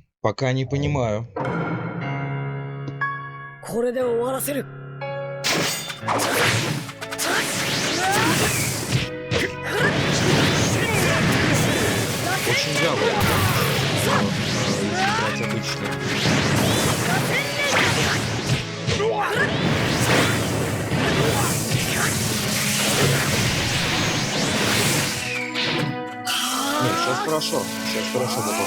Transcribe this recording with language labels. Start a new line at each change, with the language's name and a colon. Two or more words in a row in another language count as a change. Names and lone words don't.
Russian: Пока не понимаю.
Japanese: これで終わらせる
Russian: Да очень вяло, если брать обычный. Нет, сейчас хорошо попал.